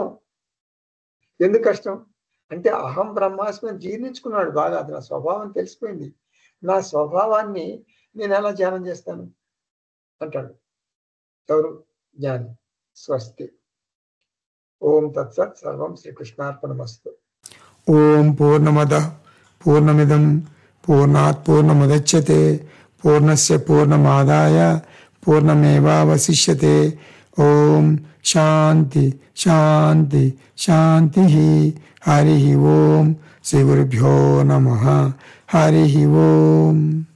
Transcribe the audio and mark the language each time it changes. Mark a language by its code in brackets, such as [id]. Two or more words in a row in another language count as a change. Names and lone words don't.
[te] ఎందుకు కష్టం అంటే [sa] అహం బ్రహ్మాస్మి [te] జీర్ణించుకున్నాడు బాగా. అది నా స్వభావం తెలిసిపోయింది. నా స్వభావాన్ని నేను ఎలా ధ్యానం చేస్తాను అంటాడు ఎవరు? [sa] జ్ఞాని. స్వస్తి. ఓం తత్సత్. సర్వం శ్రీకృష్ణార్పణమస్తు. ఓం పూర్ణమద పూర్ణమిదం పూర్ణాత్ పూర్ణముదచ్యతే పూర్ణస్య పూర్ణమాదాయ పూర్ణమేవావశిష్యతే. ఓం శాంతి శాంతి శాంతి. హరి ఓం. శ్రీ గురుభ్యో నమః. హరి ఓం.